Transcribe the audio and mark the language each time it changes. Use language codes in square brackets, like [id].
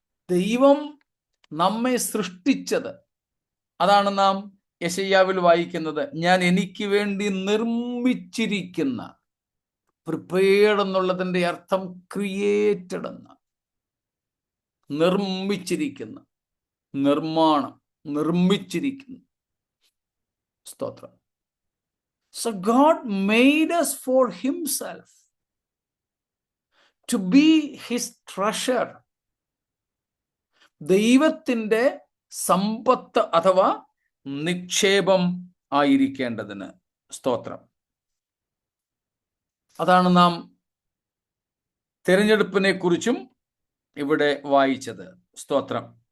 [ml] ദൈവം നമ്മെ സൃഷ്ടിച്ചത്, അതാണ് നാം യെശയ്യാവിൽ വായിക്കുന്നത്, ഞാൻ എനിക്ക് വേണ്ടി നിർമ്മിച്ചിരിക്കുന്ന. പ്രിപ്പയർഡ് എന്നുള്ളതിന്റെ അർത്ഥം ക്രിയേറ്റഡ് എന്ന, നിർമ്മിച്ചിരിക്കുന്ന, നിർമ്മാണം, നിർമ്മിച്ചിരിക്കുന്നു. സ്തോത്രം. [en] So God made us for himself, to be his treasure. [ml] ദൈവത്തിന്റെ സമ്പത്ത് അഥവാ നിക്ഷേപം ആയിരിക്കേണ്ടതിന്. സ്തോത്രം. അതാണ് നാം തിരഞ്ഞെടുപ്പിനെ കുറിച്ചും ഇവിടെ വായിച്ചത്. സ്തോത്രം.